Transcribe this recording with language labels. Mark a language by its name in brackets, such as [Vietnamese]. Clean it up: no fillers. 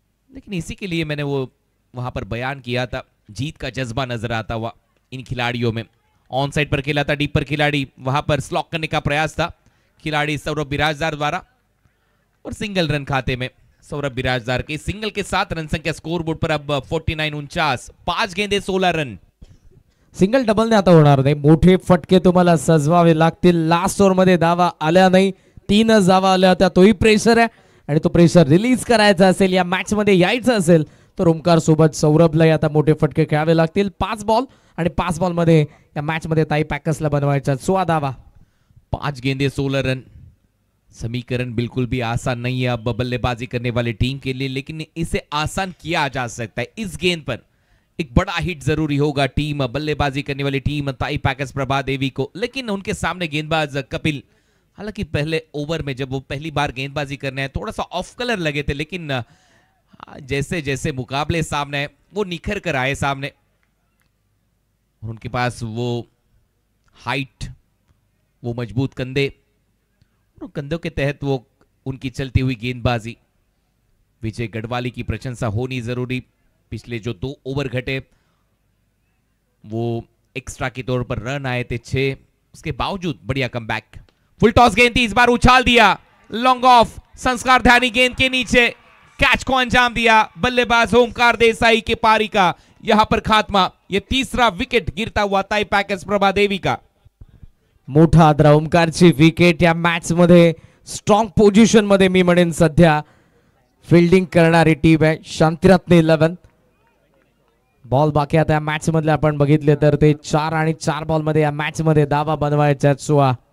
[Hindi] लेकिन इसी के लिए मैंने वो वहां पर बयान किया था, जीत का जज्बा नजर आता हुआ इन खिलाड़ियों में। ऑन साइड पर खेला था डीप पर खिलाड़ी, वहां पर स्लॉक करने का प्रयास था खिलाड़ी सौरभ बिराजदार द्वारा, और सिंगल रन खाते में सौरभ बिराजदार के सिंगल के साथ रन संख्या स्कोर बोर्ड पर अब 49-49, 5 गेंदे 16 रन। [Marathi] सिंगल डबलने आता होणार नाही, मोठे फटके तुम्हाला सजवावे लागतील। लास्ट ओव्हर मध्ये धावा आल्या नाही, 3च धावा आल्या होत्या, तोही प्रेशर आहे आणि तो प्रेशर रिलीज करायचा असेल, या मॅच मध्ये यायचं असेल तर ओमकार सोबत सौरभला आता मोठे फटके खेळावे लागतील। 5 बॉल आणि 5 बॉल मध्ये या मॅच मध्ये ताई पॅकर्सला बनवायचा 16 धावा, [Hindi] 5 गेंदे 16 रन। समीकरण बिल्कुल भी आसान नहीं है अब बल्लेबाजी करने वाली टीम के लिए, लेकिन इसे आसान किया जा सकता है। इस गेंद पर एक बड़ा हिट जरूरी होगा टीम, बल्लेबाजी करने वाली टीम ताई पैकर्स प्रभा देवी को, लेकिन उनके सामने गेंदबाज कपिल, हालांकि पहले ओवर में जब वो पहली बार गेंदबाजी करने हैं थोड़ा सा ऑफ कलर लगे थे, लेकिन जैसे जैसे मुकाबले सामने वो निखर कर आए सामने, और उनके पास वो हाइट, वो मजबूत कंधे, और कंधों के तहत वो उनकी चलती हुई गेंदबाजी। विजय गढ़वाली की प्रशंसा होनी जरूरी। पिछले जो 2 ओवर घटे वो एक्स्ट्रा के तौर पर रन आए थे 6, उसके बावजूद बढ़िया कमबैक। फुल टॉस गेंद थी, इस बार उछाल दिया, लॉन्ग ऑफ, संस्कार ध्यानी गेंद के नीचे कैच को अंजाम दिया। बल्लेबाज ओमकार देसाई के पारी का यहां पर खात्मा। यह तीसरा विकेट गिरता हुआ ताई पैकर्स प्रभा देवी का। [Marathi] मोठा आदरा, ओमकारची विकेट या मॅच मध्ये स्ट्रॉंग पोझिशन मध्ये मी म्हणेन सध्या फिल्डिंग करणारी टीम आहे शांतिरत्न 11। बॉल बाकी आता या मॅच मधले आपण बघितले तर ते 4 आणि 4 बॉल मध्ये या मॅच मध्ये धावा बनवायच्या 16।